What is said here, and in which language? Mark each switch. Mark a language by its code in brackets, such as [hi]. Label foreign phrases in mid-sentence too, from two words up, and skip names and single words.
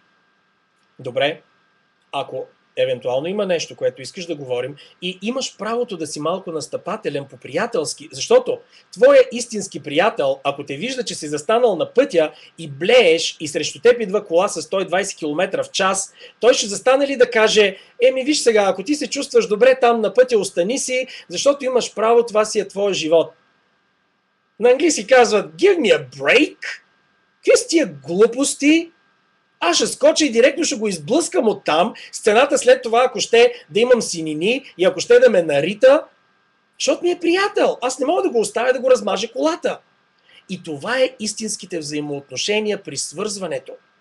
[bg] Добре, ако евентуално има нещо, което искаш да говорим и имаш правото да си малко настъпателен по-приятелски, защото твоя истински приятел, ако те вижда, че си застанал на пътя и блееш и срещу теб идва кола с 120 км в час, той ще застане ли да каже, еми виж сега, ако ти се чувстваш добре там на пътя, остани си, защото имаш право, това си е твой живот. На английски казват, [en] give me a break. [bg] Какви са тия глупости? Аз ще скоча и директно ще го изблъскам оттам, сцената след това, ако ще да имам синини и ако ще да ме нарита, защото ми е приятел. Аз не мога да го оставя да го размаже колата. И това е истинските взаимоотношения при свързването.